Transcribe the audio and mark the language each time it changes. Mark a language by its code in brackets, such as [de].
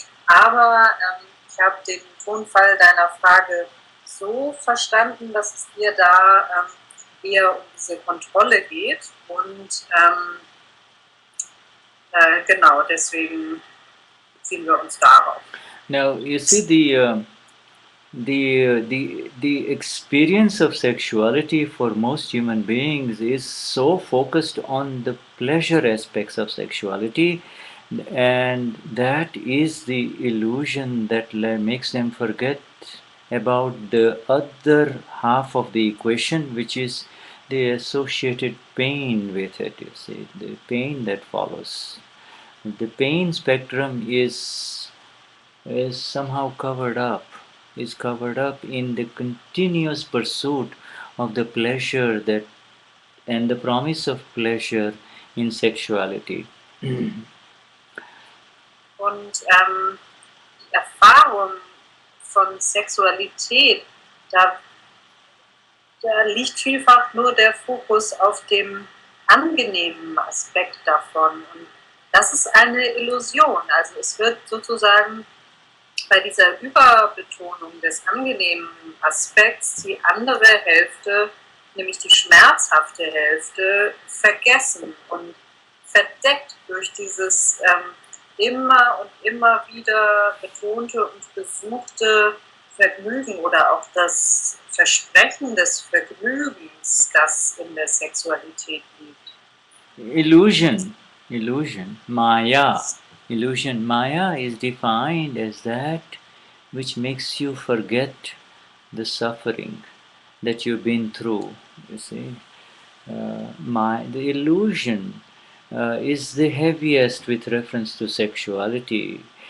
[de] Aber ich habe den Tonfall deiner Frage so verstanden, dass es dir da eher um diese Kontrolle geht. Und genau, deswegen beziehen wir uns darauf. [en] Now, you see, the experience of sexuality for most human beings is so focused on the pleasure aspects of sexuality, and that is the illusion that makes them forget about the other half of the equation, which is the associated pain with it. You see, the pain that follows. The pain spectrum is somehow covered up. Is covered up in the continuous pursuit of the pleasure that and the promise of pleasure in sexuality. [de] Und die Erfahrung von Sexualität, da liegt vielfach nur der Fokus auf dem angenehmen Aspekt davon. Und das ist eine Illusion. Also es wird sozusagen bei dieser Überbetonung des angenehmen Aspekts die andere Hälfte, nämlich die schmerzhafte Hälfte, vergessen und verdeckt durch dieses immer und immer wieder betonte und besuchte Vergnügen oder auch das Versprechen des Vergnügens, das in der Sexualität liegt. [en] Illusion, Maya. Illusion, Maya is defined as that which makes you forget the suffering that you've been through. You see, the illusion is the heaviest with reference to sexuality.